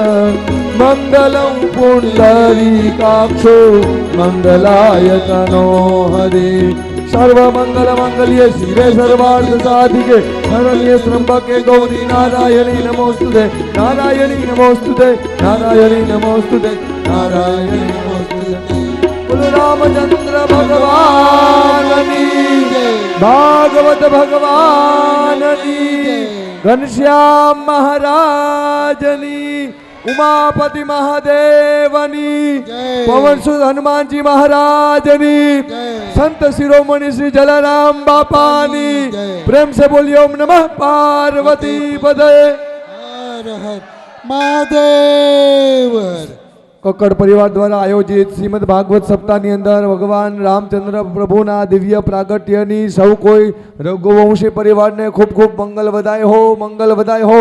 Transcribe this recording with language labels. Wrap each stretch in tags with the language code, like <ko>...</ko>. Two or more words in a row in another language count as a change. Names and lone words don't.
<sa>मंगलम पुंडरीकाक्षो मंगलाय तनो हरि सर्वमंगल मंगल्ये शिवे सर्वार्थ साधिके शरण्ये त्र्यंबके गौरी नारायणी नमोस्तुते नारायणी नमोस्तुते नारायणी नमोस्तुते नारायणी नमोस्तुते</sa> <hi>बोलो रामचंद्र भगवान की भागवत भगवान की घनश्याम महाराजनी उमापति महादेवनी पवन सुत हनुमानजी महाराजनी संत शिरोमणि श्री जलाराम बापानी प्रेम से बोलिए ओम नमः पार्वती पदे</hi> <gu>હર હર મહાદેવ કક્કડ પરિવાર દ્વારા આયોજિત શ્રીમદ ભાગવત સપ્તાહની અંદર ભગવાન રામચંદ્ર પ્રભુના દિવ્ય પ્રાગટ્યની સૌ કોઈ રઘુવંશી પરિવારને ખૂબ ખૂબ મંગલ વધાય હો મંગલ વધાય હો.</gu>